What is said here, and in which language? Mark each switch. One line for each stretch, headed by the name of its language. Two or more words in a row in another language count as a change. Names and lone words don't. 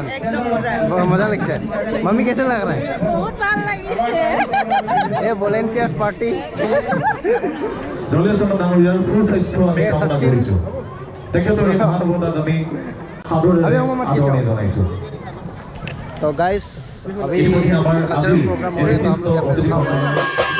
Assamese: মজা লাগিছে।
Hindi: मम्मी कैसे लग रहा है?
Assamese: बहुत ভাল লাগিছে।
Hindi: ये
English: volunteers party
Assamese: জলেশন ডাঙৰীয়াৰ সুস্বাস্থ্য আমি কামনা কৰিছো। তেখেতৰ এই মহানুভৱতাক আমি সাদৰেৰে জনাইছো।
Hindi: तो गाइस अभी
English: cultural programme
Hindi: हो रहा है, तो हम लोग यहाँ पे रुका हुआ है।